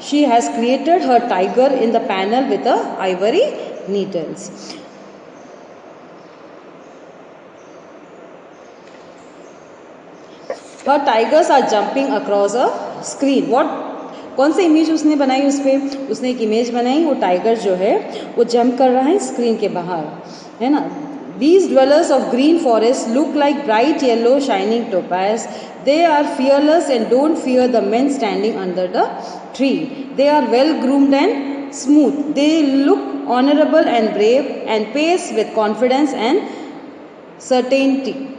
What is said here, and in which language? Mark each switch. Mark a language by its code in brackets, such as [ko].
[en] She has created her tiger in the panel with the ivory needles. Her tigers are jumping across a screen. [hi] कौन सी image उसने बनाई उस पर? उसने एक इमेज बनाई, वो टाइगर जो है वो जंप कर रहा है स्क्रीन के बाहर, है ना. [en] These dwellers of green forest look like bright yellow shining topaz. They are fearless and don't fear the men standing under the tree. They are well groomed and smooth. They look honorable and brave and pace with confidence and certainty.